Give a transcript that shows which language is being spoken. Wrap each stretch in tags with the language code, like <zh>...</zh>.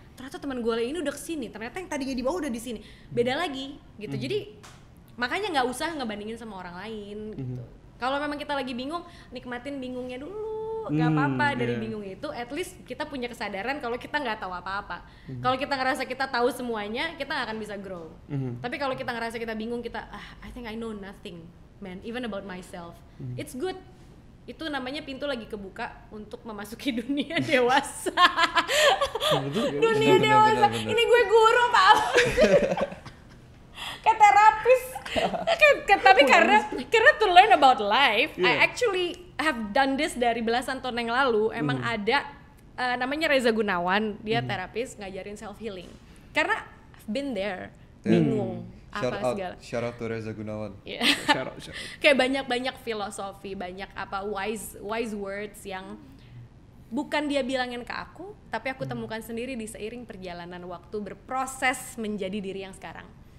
<id>Ternyata teman gue ini udah kesini, ternyata yang tadinya di bawah udah di sini, beda lagi gitu. Jadi makanya nggak usah ngebandingin sama orang lain gitu. Kalau memang kita lagi bingung, nikmatin bingungnya dulu, nggak apa-apa. Dari bingung itu, at least kita punya kesadaran kalau kita nggak tahu apa-apa. Kalau kita ngerasa kita tahu semuanya, kita nggak akan bisa grow. Tapi kalau kita ngerasa kita bingung, kita</id> <en>I think I know nothing, man, even about myself. It's good.</en> <id>Itu namanya pintu lagi kebuka untuk memasuki dunia dewasa. Dunia dewasa. Bener. Ini gue guru, Pak. Kayak terapis. Tapi karena</id> <en>to learn about life, I actually have done this</en> <id>dari belasan tahun yang lalu. Emang ada namanya Reza Gunawan, dia terapis ngajarin self healing. Karena</id> <en>I've been there,</en> <id>bingung apa segala.</id> <en>Shout out to Reza Gunawan. Yeah. Shout out.</en> <id>Kayak banyak filosofi, banyak apa wise words yang bukan dia bilangin ke aku, tapi aku temukan sendiri di seiring perjalanan waktu berproses menjadi diri yang sekarang.</id>